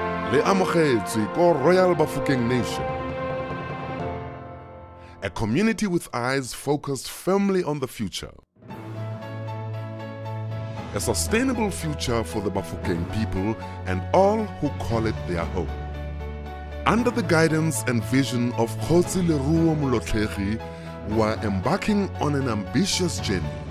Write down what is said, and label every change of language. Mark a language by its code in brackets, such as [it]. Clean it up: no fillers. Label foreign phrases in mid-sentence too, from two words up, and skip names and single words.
[tn] le amogetswe ko [en] Royal Bafokeng Nation, a community with eyes focused firmly on the future. A sustainable future for the Bafokeng people and all who call it their home. Under the guidance and vision of Kgosi Leruo Moletlegi, we are embarking on an ambitious journey.